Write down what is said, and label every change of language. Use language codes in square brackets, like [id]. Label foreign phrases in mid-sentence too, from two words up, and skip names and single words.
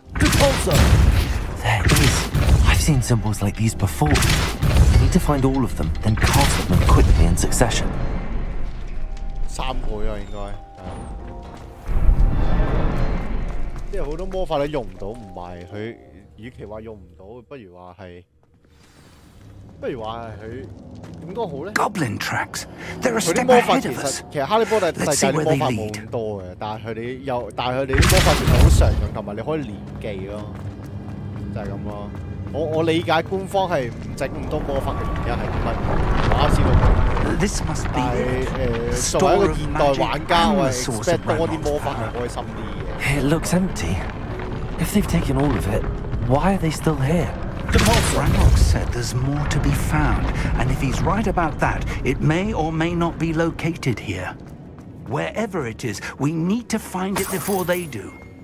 [en] There is. I've seen symbols like these before. I need to find all of them, then cast them quickly in succession. [yue] 3 倍啊，應該。即係好多魔法你用唔到，唔係佢，與其話用唔到，不如話係佢點講好咧 [en] ？Goblin tracks. They're a [yue] 佢啲 [en] step [yue] 魔法 [en] ahead [yue] 其 [en] of [yue] 實 [en] us. [yue] 其實哈利波特世界啲魔法冇咁多嘅，但係佢哋啲魔法其實好常用，同埋你可以連記咯，就係咁咯。我理解官方係唔整咁多魔法嘅原因係點解？我知道。但係作為一個現代玩家，我係 expect 多啲魔法係開心啲嘅。 [en] It looks empty. If they've taken all of it, why are they still here? Ranrock said there's more to be found, and if he's right about that, it may or may not be located here. Wherever it is, we need to find it before they do.